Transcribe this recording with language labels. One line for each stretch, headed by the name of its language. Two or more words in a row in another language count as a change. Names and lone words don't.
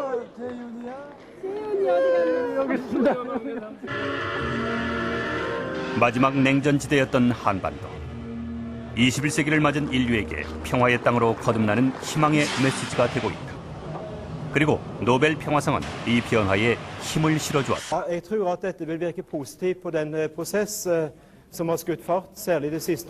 Korean: 마지막 냉전지대였던 한반도. 21세기를 맞은 인류에게 평화의 땅으로 거듭나는 희망의 메시지가 되고 있다. 그리고 노벨 평화상은 이 변화에 힘을 실어주었다.
Norwegian: Jeg tror at dette vil virke positivt på den prosess som har skutt fart, særlig det siste